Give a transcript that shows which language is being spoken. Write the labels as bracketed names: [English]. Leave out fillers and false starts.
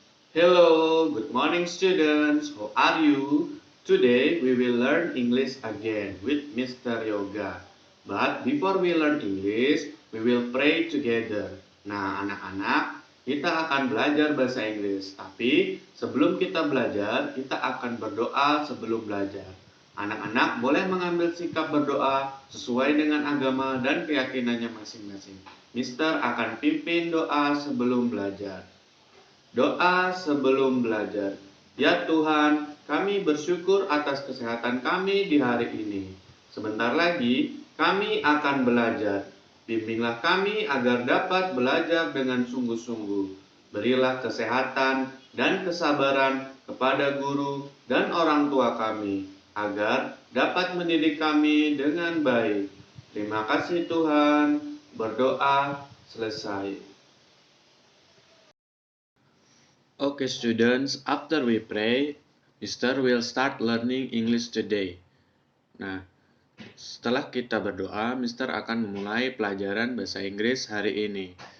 [English] Hello, good morning students. How are you? Today we will learn English again with Mr. Yoga. But before we learn English, we will pray together. [Indonesian] Nah, anak-anak, kita akan belajar bahasa Inggris. Tapi sebelum kita belajar, kita akan berdoa sebelum belajar. Anak-anak boleh mengambil sikap berdoa sesuai dengan agama dan keyakinannya masing-masing. Mister akan pimpin doa sebelum belajar. Doa sebelum belajar. Ya Tuhan, kami bersyukur atas kesehatan kami di hari ini. Sebentar lagi kami akan belajar. Bimbinglah kami agar dapat belajar dengan sungguh-sungguh. Berilah kesehatan dan kesabaran kepada guru dan orang tua kami, agar dapat mendidik kami dengan baik. Terima kasih Tuhan. Berdoa selesai. [English] Okay, students, after we pray, Mister will start learning English today. [Indonesian] Nah, setelah kita berdoa, Mister akan memulai pelajaran bahasa Inggris hari ini.